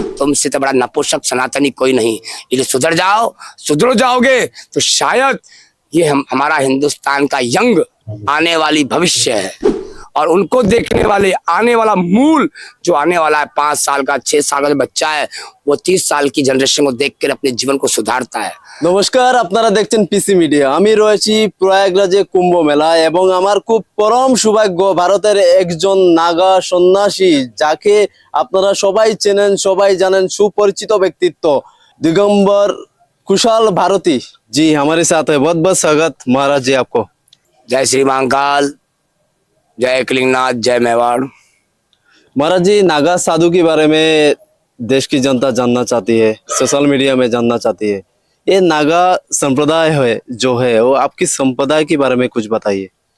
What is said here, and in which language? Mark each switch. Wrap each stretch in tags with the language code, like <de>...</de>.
<hi>तुमसे तो बड़ा नपुंसक सनातनी कोई नहीं। इसलिए सुधर जाओ, सुधर जाओगे तो शायद ये हमारा हिंदुस्तान का यंग आने वाली भविष्य है, और उनको देखने वाले आने वाला मूल जो आने वाला है 5 साल का 6 साल का जो बच्चा है, वो 30 साल की जनरेशन को देखकर अपने जीवन को सुधारता है।</hi> <bn>নমস্কার, আপনারা দেখছেন পিসি মিডিয়া। আমি রয়েছি প্রয়াগরাজে কুম্ভ মেলা এবং আমার খুব পরম সৌভাগ্য ভারতের একজন নাগা সন্ন্যাসী, যাকে আপনারা সবাই চেনেন, সবাই জানেন, সুপরিচিত ব্যক্তিত্ব</bn> <hi>दिगंबर कुशाल भारती जी हमारे साथ है। बहुत बहुत स्वागत महाराज जी आपको। जय श्री महाकाल, जय कलिंगनाथ, जय मेवाड़। महाराज जी, नागा साधु के बारे में देश की जनता जानना चाहती है, सोशल मीडिया में जानना चाहती है। ये नागा संप्रदाय है जो है, वो आपकी संप्रदाय के बारे में कुछ बताइए।</hi>